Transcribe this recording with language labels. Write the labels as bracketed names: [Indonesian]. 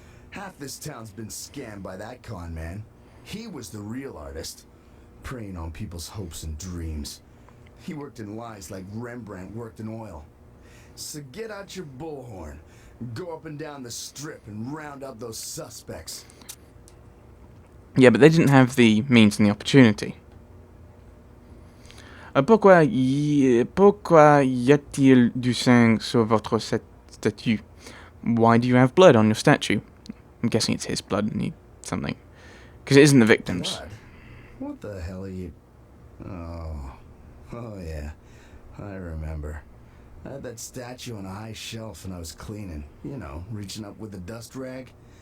[English] Half this town's been scammed by that con man. He was the real artist, preying on people's hopes and dreams. He worked in lies like Rembrandt worked in oil. So get out your bullhorn, go up and down the strip and round up those suspects. Yeah, but they didn't have the means and the opportunity. [French] Pourquoi y a-t-il du sang sur votre statue? [English] Why do you have blood on your statue? I'm guessing it's his blood and something. Because it isn't the victim's. Blood? What the hell are you... Oh yeah, I remember. I had that statue on a high shelf and I was cleaning. You know, reaching up with the dust rag.